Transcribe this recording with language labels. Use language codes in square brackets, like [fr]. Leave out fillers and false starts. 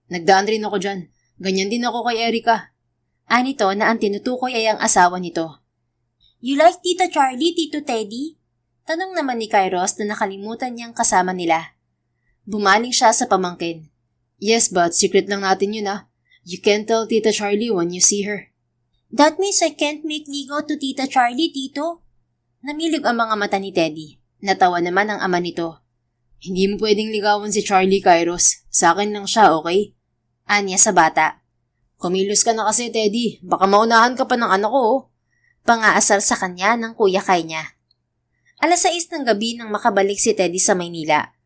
[tl] Nagdaan rin ako dyan. Ganyan din ako kay Erica." Anito na ang tinutukoy ay ang asawa nito. [en] "You like [tl] Tita Charlie, Tito Teddy?" Tanong naman ni Kairos na nakalimutan niyang kasama nila. Bumaling siya sa pamangkin. [en] "Yes, but secret [tl] lang natin yun ah. [en] You can't tell Tita Charlie when you see her." "That means I can't make ligaw to Tita Charlie, Tito?" [tl] Namilog ang mga mata ni Teddy. Natawa naman ang ama nito. "Hindi mo pwedeng ligawan si Charlie, Kairos. Sa akin lang siya, okay?" Anya sa bata. Kumilos ka na kasi, Teddy. Baka maunahan ka pa ng anak ko, oh. Pangaasar sa kanya ng kuya Kai niya. 6:00 ng gabi nang makabalik si Teddy sa Maynila.